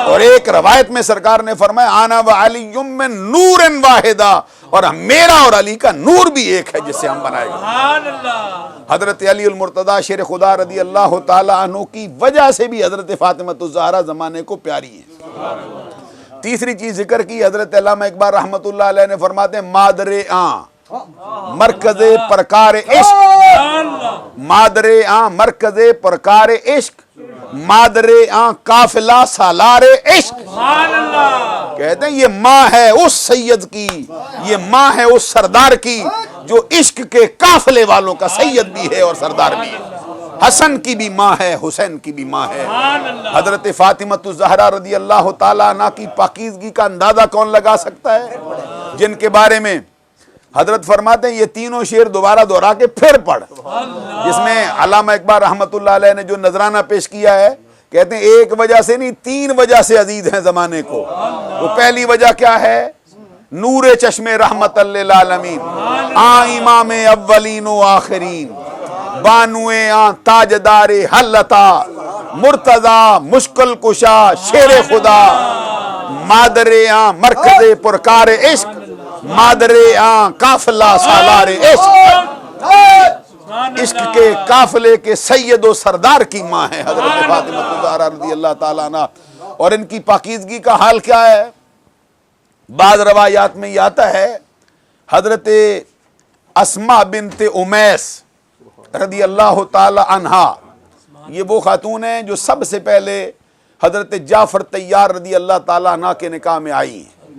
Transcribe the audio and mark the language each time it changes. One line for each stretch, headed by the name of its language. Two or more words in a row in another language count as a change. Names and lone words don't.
Urdu: اور ایک روایت میں سرکار نے فرمایا
Arabic: انا وعلی من نور واحدہ،
Urdu: اور میرا اور علی کا نور بھی ایک ہے جس سے ہم بنائے گئے۔ حضرت علی المرتضیٰ شیر خدا
Arabic: رضی اللہ تعالی عنہ
Urdu: کی وجہ سے بھی حضرت فاطمہ الزہرا زمانے کو پیاری ہیں۔ تیسری چیز ذکر کی، حضرت علامہ اقبال رحمۃ اللہ علیہ نے فرماتے ہیں
Persian: مادر آں مرکز پرکار عشق، مادر آں مرکز پرکار عشق، مادر آں قافلہ سالار عشق۔
Urdu: کہتے ہیں یہ ماں ہے اس سید کی، یہ ماں ہے اس سردار کی جو عشق کے قافلے والوں کا سید بھی ہے اور سردار بھی ہے۔ حسن کی بھی ماں ہے، حسین کی بھی ماں ہے۔ حضرت فاطمہ الزہرا
Arabic: رضی اللہ تعالیٰ عنہ
Urdu: کی پاکیزگی کا اندازہ کون لگا سکتا ہے، جن کے بارے میں حضرت فرماتے ہیں یہ تینوں شعر دوبارہ دہرا کے پھر پڑھ، جس میں علامہ اقبال
Arabic: رحمۃ اللہ علیہ
Urdu: نے جو نذرانہ پیش کیا ہے، کہتے ہیں ایک وجہ سے نہیں تین وجہ سے عزیز ہیں زمانے کو۔ وہ پہلی وجہ کیا ہے؟
Persian: نور چشم رحمت للعالمین، آن امام اولین و آخرین، بانوے آن تاجدار حلتا، مرتضی مشکل کشا شیر خدا، مادر آن مرکز پرکار عشق، مادر آن قافلہ سالار عشق،
Urdu: عشق کے قافلے کے سید و سردار کی ماں ہے حضرت فاطمہ الزہرا رضی اللہ تعالیٰ عنہ۔ اور ان کی پاکیزگی کا حال کیا ہے؟ بعض روایات میں یہ آتا ہے حضرت اسماء بنت امیس
Arabic: رضی اللہ تعالی عنہا،
Urdu: یہ وہ خاتون ہیں جو سب سے پہلے حضرت جعفر طیار
Arabic: رضی اللہ تعالی عنہ
Urdu: کے نکاح میں آئی ہیں۔